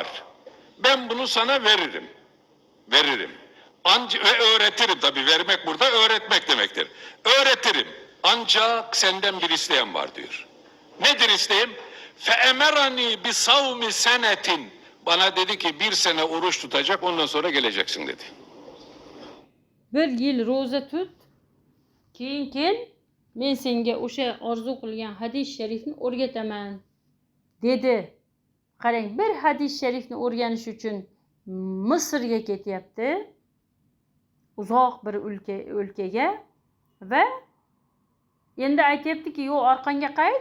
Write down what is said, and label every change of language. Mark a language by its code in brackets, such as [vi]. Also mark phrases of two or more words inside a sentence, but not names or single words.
[tr] Ben bunu sana veririm. Ve öğretirim. Tabii vermek burada öğretmek demektir. Öğretirim. Ancak senden bir isteğim var diyor. Nedir isteğim? [ar] فأمرني بصوم سنة. [tr] Bana dedi ki 1 sene oruç tutacak ondan sonra geleceksin dedi. [uz] 1 yil ro'za tut, keyin kel, men senga o'sha orzu qilgan hadis sharifni o'rgataman dedi. Qarang, bir hadis sharifni o'rganish uchun Misrga ketyapti. Uzoq bir o'lkaga va endi aytayaptiki, "Yo'q, orqangga qayt.